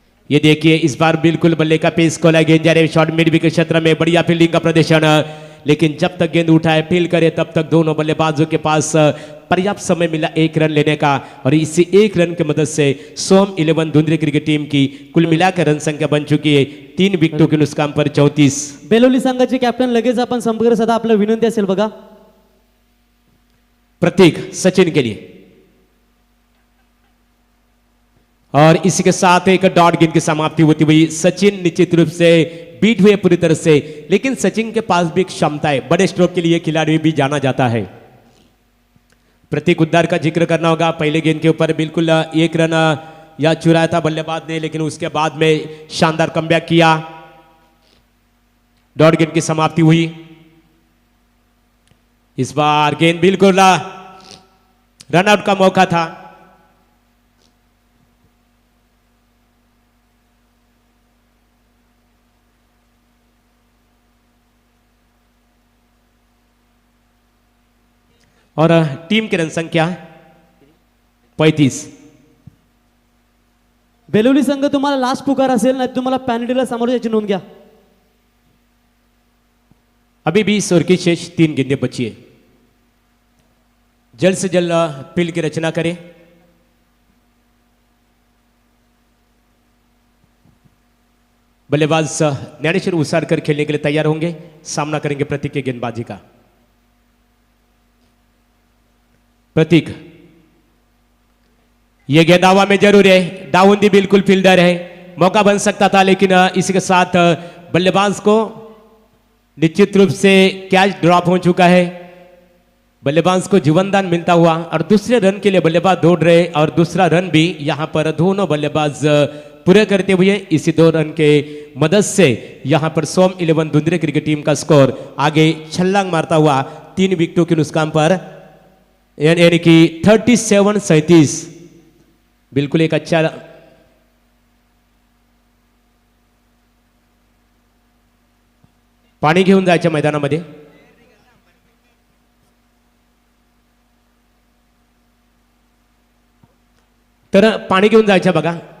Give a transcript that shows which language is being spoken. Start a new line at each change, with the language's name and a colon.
Hindi: ये देखिए इस बार बिल्कुल बल्ले का पेस खोला, गेंद जा रहे शॉर्ट मिड विकेट क्षेत्र में, बढ़िया फील्डिंग का प्रदर्शन, लेकिन जब तक गेंद उठाए फील्ड करे तब तक दोनों बल्लेबाजों के पास पर्याप्त समय मिला 1 रन लेने का। और इसी 1 रन की मदद से सोम 11 धुंधले क्रिकेट टीम की कुल मिलाकर रन संख्या बन चुकी है 3 विकेटों के नुकसान पर 34।
Marathi: बेलोली संघाचे कॅप्टन लगेच आपण संपर्क साधा, आपला विनंती असेल बघा।
Hindi: प्रतीक सचिन के लिए, और इसी के साथ एक डॉट गेंद की समाप्ति होती हुई सचिन निश्चित रूप से बीट हुए पूरी तरह से। लेकिन सचिन के पास भी एक क्षमता है, बड़े स्ट्रोक के लिए खिलाड़ी भी जाना जाता है। प्रतीक हुड्डा का जिक्र करना होगा, पहले गेंद के ऊपर बिल्कुल 1 रन या चुराया था बल्लेबाज ने, लेकिन उसके बाद में शानदार कमबैक किया। डॉट गेंद की समाप्ति हुई। इस बार गेंद बिल्कुल रन आउट का मौका था। और टीम की रन संख्या 35।
Marathi: बेलोली संघ तुम्हाला लास्ट पुकार असेल, नाही तुम्हाला पॅनल्टीला समोर याची नोंद घ्या।
Hindi: अभी भी 20 ओवर की शेष 3 गेंदें बची है। जल्द से जल्द फील्ड की रचना करें। बल्लेबाज ज्ञानेश्वर उसारकर खेलने के लिए तैयार होंगे, सामना करेंगे प्रतीक के गेंदबाजी का। प्रतीक, ये गेंद हवा में जरूर है, डाउन दी बिल्कुल फील्डर है, मौका बन सकता था, लेकिन इसी के साथ बल्लेबाज को निश्चित रूप से कैच ड्रॉप हो चुका है। बल्लेबाज को जीवनदान मिलता हुआ और दूसरे रन के लिए बल्लेबाज दौड़ रहे और दूसरा रन भी यहां पर दोनों बल्लेबाज पूरे करते हुए इसी 2 रन के मदद से यहां पर सोम 11 धुंधरे क्रिकेट टीम का स्कोर आगे छलांग मारता हुआ 3 विकेटों के नुकसान पर यानी कि 37-37। बिल्कुल एक अच्छा
Marathi: पाणी घेऊन जायच्या मैदानामध्ये। तर पाणी घेऊन जायच्या बघा।